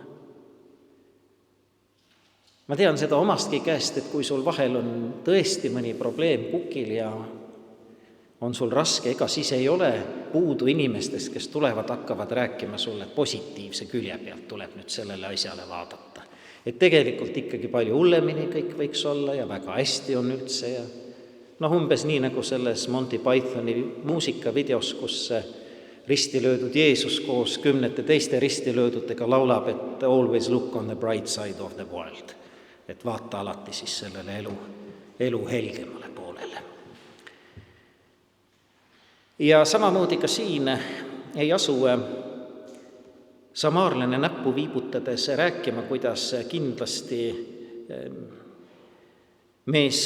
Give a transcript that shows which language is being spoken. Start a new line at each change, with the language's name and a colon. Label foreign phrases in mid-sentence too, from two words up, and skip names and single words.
Estonian: Ma tean seda omastki käest, et kui sul vahel on tõesti mõni probleem kukil ja on sul raske, ega siis ei ole puudu inimestest, kes tulevad, hakkavad rääkima sulle positiivse külje pealt, tuleb nüüd sellele asjale vaadata. Et tegelikult ikkagi palju hullemini kõik võiks olla ja väga hästi on üldse ja umbes nii nagu selles Monty Pythoni muusikavideos, kus ristilöödud Jeesus koos 10 teiste ristilöödutega laulab, et
English: always look on the bright side of the world.
Estonian: Et vaata alati siis sellele elu helgemale poolele. Ja samamoodi ka siin ei asu samaarlane näppu viibutades rääkima, kuidas kindlasti mees,